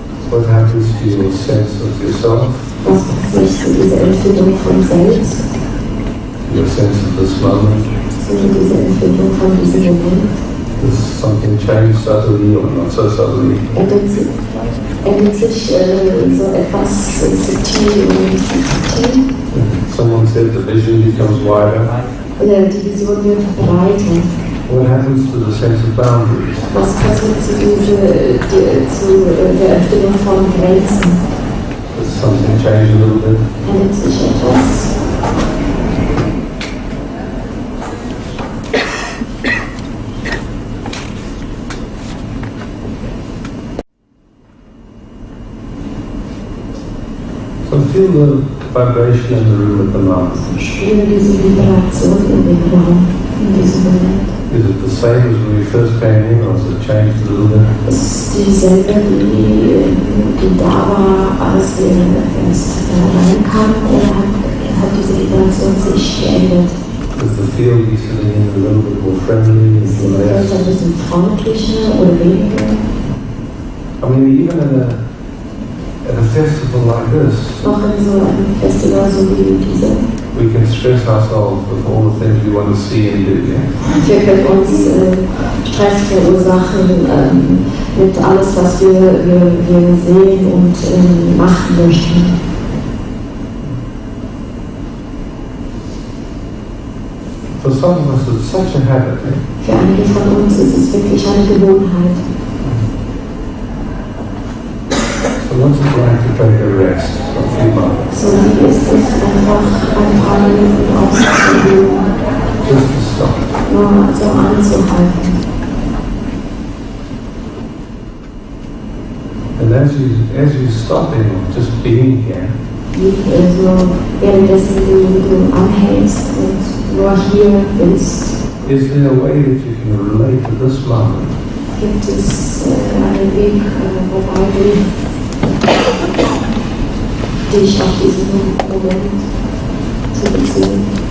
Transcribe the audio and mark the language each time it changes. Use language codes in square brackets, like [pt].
[en] What happens to your sense of yourself, [de] Was passiert zu dieser Empfindung von selbst? [en] your sense of this moment? [de] Zu dieser Empfindung von diesem Moment? [en] Does something change subtly or not so subtly? [de] Ändert sich so etwas subtil und nicht so subtil? [en] Someone said the vision becomes wider. [de] Die Vision wird breiter. [en] What happens to the sense of boundaries? [de] Was passiert zu der Empfindung von Grenzen? [en] Does something change a little bit? [de] Ändert sich etwas? [en] So feel the vibration in the room at the moment. [de] Spüre diese Vibration in dem Raum, in diesem Moment. [en] Is it the same as when we first came in, or has it changed a little bit? [de] Es ist dieselbe, die da war, als wir erst reinkamen, oder hat diese Vibration sich geändert? [en] Does the field be sitting in a little bit more friendly? [de] Ist die Welt ein bisschen freundlicher oder weniger? [en] I mean, even at a festival like this, [de] Noch in so einem Festival so wie dieser. [en] we can stress ourselves with all the things we want to see and do. Yeah? [de] Wir können uns Stress verursachen mit alles, was wir sehen und machen möchten. [en] For some of us, it's such a habit. Yeah? [de] Für einige von uns ist es wirklich eine Gewohnheit. [en] So what's it like to take a rest for a few moments? [de] So wie ist es einfach ein paar Minuten auszuprobieren, [en] Just to stop. [de] nur so anzuhalten. [en] And as you stop in just being here, [de] So währenddessen du anhältst und nur hier bist, [en] is there a way that you can relate to this moment? [de] gibt es einen Weg, wobei du dich auf diesen Moment zu beziehen.